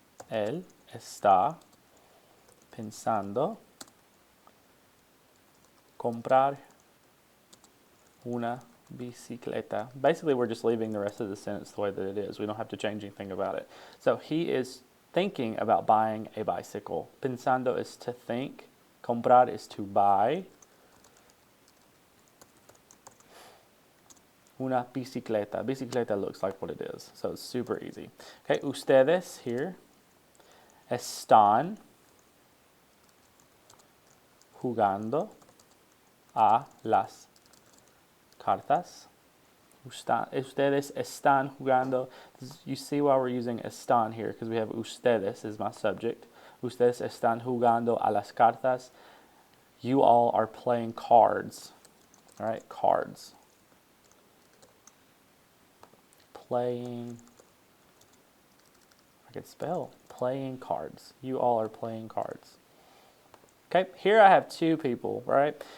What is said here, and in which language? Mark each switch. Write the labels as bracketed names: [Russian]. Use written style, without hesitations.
[Spanish] Él está pensando comprar una bicicleta. [English] Basically, we're just leaving the rest of the sentence the way that it is. We don't have to change anything about it. So he is thinking about buying a bicycle. Pensando is to think. Comprar is to buy. Una bicicleta. Bicicleta looks like what it is. So it's super easy. [Spanish] Okay, ustedes here están jugando a las cartas. Ustedes están jugando. [English] You see why we're using están here, because we have ustedes as my subject. [Spanish] Ustedes están jugando a las cartas. [English] You all are playing cards. All right, cards. Playing. could spell. Playing cards. You all are playing cards. Okay, here I have two people, right?